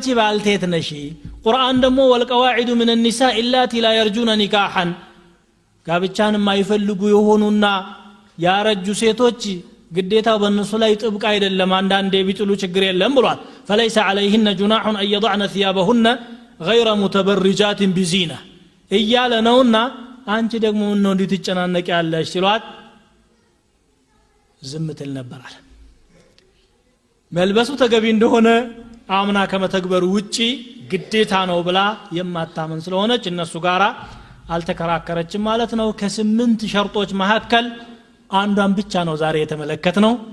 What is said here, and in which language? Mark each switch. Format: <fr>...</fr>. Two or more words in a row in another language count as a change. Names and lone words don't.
<am>ባልቴት ነሽ ቁርአን ደግሞ ወልቀዋዒዱ ምን</am> <ar>النساء اللاتي لا يرجون نكاحا</ar> <am>ጋብቻን የማይፈልጉ የሆኑና ያረጁ ሴቶች ግዴታው በእነሱ ላይ ጥብቅ አይደለም አንዳንዴ ቢጥሉ ችግር የለም ብሏል</am> <ar>فليس عليهن جناح ان يضعن ثيابهن غير متبرجات بزينه</ar> <am>እያለ ነውና አንቺ ደግሞ ነው እንድትጨናነቂ ያለሽ ሲሏት ዝምትል ነበር አለ መልበሱ ተገቢ እንደሆነ አምና ከመተግበሩ ውጪ ግዴታ ነው ብላ የማታመን ስለሆነች እነሱ ጋራ አልተከራከረችም ማለት ነው ከ8 ሸርጦች መካከል አንዷን ብቻ ነው ዛሬ የተመለከትነው</am>